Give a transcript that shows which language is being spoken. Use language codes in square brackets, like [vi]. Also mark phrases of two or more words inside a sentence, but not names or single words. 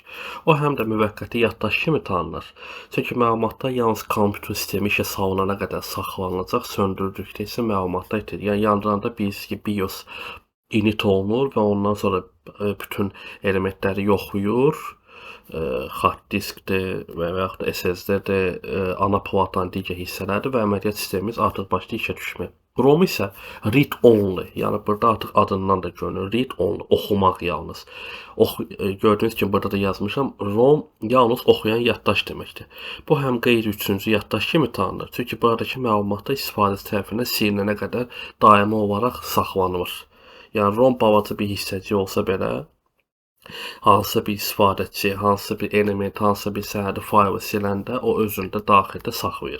[az] O həm də müvəqqəti yaddaş kimi tanınır. Çünki məlumatlar yalnız kompüter sistemi işə salınana qədər saxlanılacaq, söndürdükdə isə məlumatlar itirir. Yəni yandıranda bilirsiniz ki, BIOS init olunur və ondan sonra bütün elementləri yoxlayır. Hard diskdir və yaxud da SSD-dir, ana platanın digər hissələrdir və əməliyyat sistemimiz artıq başlayır işə düşməyə. [en] ROM isə read only, [az] yəni burada artıq adından da görünür, [en] read only, [az] oxumaq yalnız. Gördüyünüz kimi burada da yazmışam, ROM yalnız oxuyan yaddaş deməkdir. Bu həm qeyri-üçüncü yaddaş kimi tanınır, çünki buradakı məlumatlar istifadəçi tərəfindən silinənə qədər daimi olaraq saxlanılır. Yəni ROM balaca bir hissəcik olsa belə, hansısa bir istifadəçi, hansısa bir element, hansısa bir sənədi faylı siləndə o özündə daxildə saxlayır.